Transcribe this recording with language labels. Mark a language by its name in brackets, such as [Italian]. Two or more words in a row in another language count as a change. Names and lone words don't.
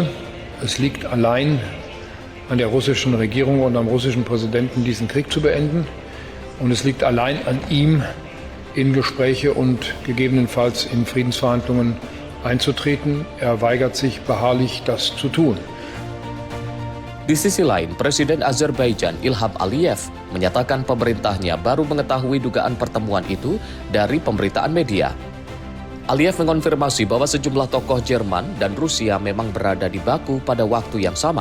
[German] Es liegt allein an der russischen Regierung und am russischen Präsidenten, diesen Krieg zu beenden. Und es liegt allein an ihm, in Gespräche und gegebenenfalls in Friedensverhandlungen einzutreten. Er weigert sich beharrlich, das zu tun. [Indonesian] Di sisi lain, Presiden Azerbaijan Ilham Aliyev menyatakan pemerintahnya baru mengetahui dugaan pertemuan itu dari pemberitaan media. Aliyev mengonfirmasi bahwa sejumlah tokoh Jerman dan Rusia memang berada di Baku pada waktu yang sama.